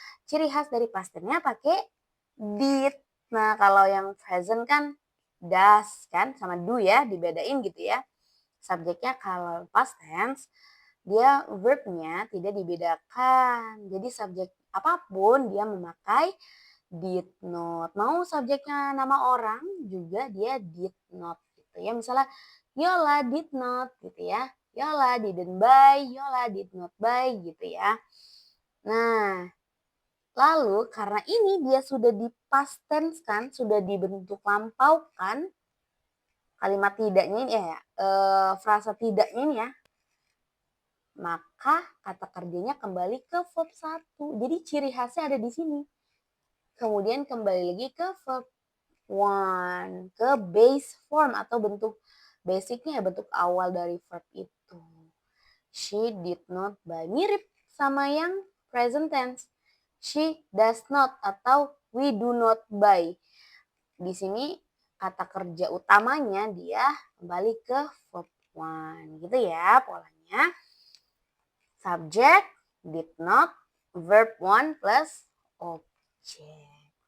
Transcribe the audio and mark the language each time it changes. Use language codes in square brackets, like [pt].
[id] Ciri khas dari past tense-nya pakai did. Nah, kalau yang present kan does kan sama do ya, dibedain gitu ya. Subjeknya kalau past tense dia verbnya tidak dibedakan. Jadi subjek apapun dia memakai did not. Mau subjeknya nama orang juga dia did not gitu ya. Misalnya Yola did not gitu ya. [en] Yola didn't buy, Yola did not buy [id] gitu ya. Nah, lalu karena ini dia sudah di past tense kan, sudah dibentuk lampau kan, kalimat tidaknya ini frasa tidaknya ini ya, maka kata kerjanya kembali ke verb 1. Jadi ciri khasnya ada di sini. Kemudian kembali lagi ke verb 1, ke base form atau bentuk basicnya, bentuk awal dari verb itu. [en] She did not buy. [id] Mirip sama yang present tense. [en] She does not atau we do not buy. [id] Di sini kata kerja utamanya dia kembali ke verb 1. Gitu ya polanya. Subject, did not, verb 1 plus object.